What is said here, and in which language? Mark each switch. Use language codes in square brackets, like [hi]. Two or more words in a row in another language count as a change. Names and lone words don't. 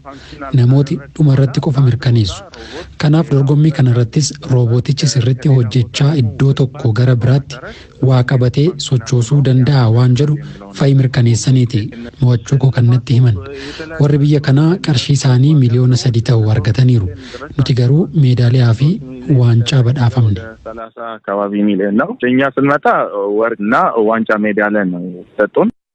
[om] Namooti dhumarratti qofa mirkaneessu. Kanaaf dorgommii kanarrattis roobootichi sirriitti hojjechaa iddoo tokko gara biraatti waa qabatee sochoosuu danda'a waan jedhu fa'i mirkaneessaniiti mo'achuu koo kannatti himan. Warri biyya kanaa qarshii isaanii miliyoona 3 ta'u argataniiru. Nuti garuu meedaaliyaa fi waancaa badhaafamne. [am] 30 አካባቢ ሚሊዮን ነው። እኛ ስንመጣ ወርቅና ዋንጫ ሜዳሊያ ነው ሰጡን።